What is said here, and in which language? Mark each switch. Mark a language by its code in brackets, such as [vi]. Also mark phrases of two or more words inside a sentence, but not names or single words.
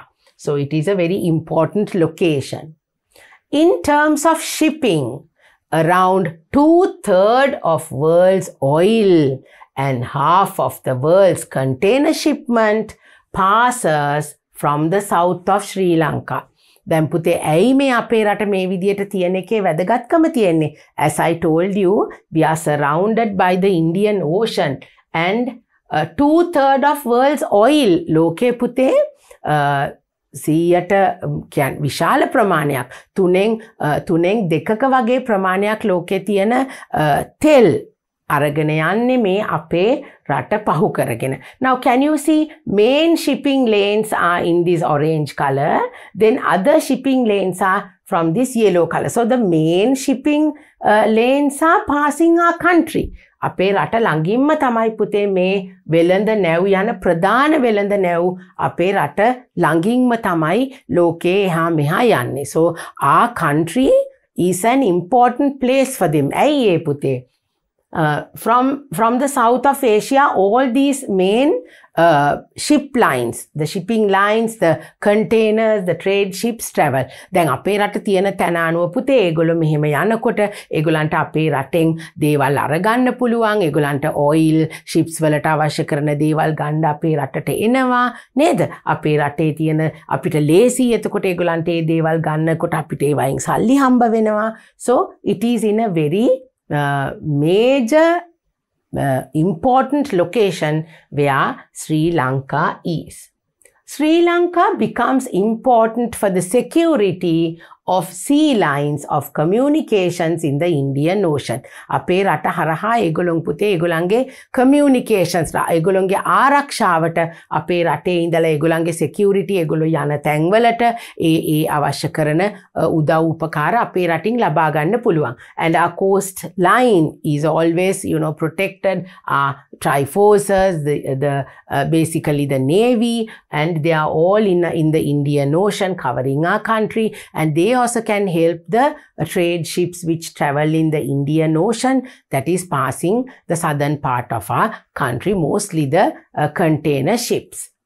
[en] So it is a very important location. In terms of shipping, around 2/3 of world's oil and half of the world's container shipment passes from the south of Sri Lanka. [si] දැන් පුතේ ඇයි මේ අපේ රට මේ විදියට තියෙන එකේ වැදගත්කම තියෙන්නේ? [en] As I told you, we are surrounded by the Indian Ocean and 2/3 of world's oil. [si] ලෝකේ පුතේ 100ට කියන්නේ විශාල ප්‍රමාණයක් තුනෙන් දෙකක වගේ ප්‍රමාණයක් ලෝකේ තියෙන තෙල් අරගෙන යන්නේ මේ අපේ රට පහු කරගෙන. [en] Now can you see main shipping lanes are in this orange color, then other shipping lanes are from this yellow color. So the main shipping lanes are passing our country. [si] අපේ රට ළඟින්ම තමයි පුතේ මේ වෙළඳ නැව් යන ප්‍රධාන වෙළඳ නැව් අපේ රට ළඟින්ම තමයි ලෝකේ එහා මෙහා යන්නේ. [en] So our country is an important place for them. [si] ඇයි ඒ පුතේ? [en] From the south of Asia, all these main ship lines, the shipping lines, the containers, the trade ships travel. [si] දැන් අපේ රට තියෙන තැන අනුව පුතේ ඒගොල්ලෝ මෙහෙම යනකොට ඒගොල්ලන්ට අපේ රටෙන් දේවල් අරගන්න පුළුවන්. ඒගොල්ලන්ට [en] oil ships [si] වලට අවශ්‍ය කරන දේවල් ගන්න අපේ රටට එනවා නේද? අපේ රටේ තියෙන අපිට ලේසි එතකොට ඒගොල්ලන්ට ඒ දේවල් ගන්නකොට අපිට ඒ වයින් සල්ලි හම්බ වෙනවා. [en] So it is in a very major important location where Sri Lanka is. Sri Lanka becomes important for the security of sea lines of communications in the Indian Ocean. [si] අපේ රට හරහා ඒගොල්ලොන් පුතේ ඒගොල්ලන්ගේ communications ඒගොල්ලන්ගේ ආරක්ෂාවට අපේ රටේ ඉඳලා ඒගොල්ලන්ගේ security ඒගොල්ලෝ යන තැන්වලට ඒ අවශ්‍ය කරන උදව් උපකාර අපේ රටින් ලබා ගන්න පුළුවන්. [en] And our coast line is always protected. Our triforces, the basically the navy, and they are all in the Indian Ocean covering our country, and they also can help the trade ships which travel in the Indian Ocean, that is passing the southern part of our country, mostly the container ships.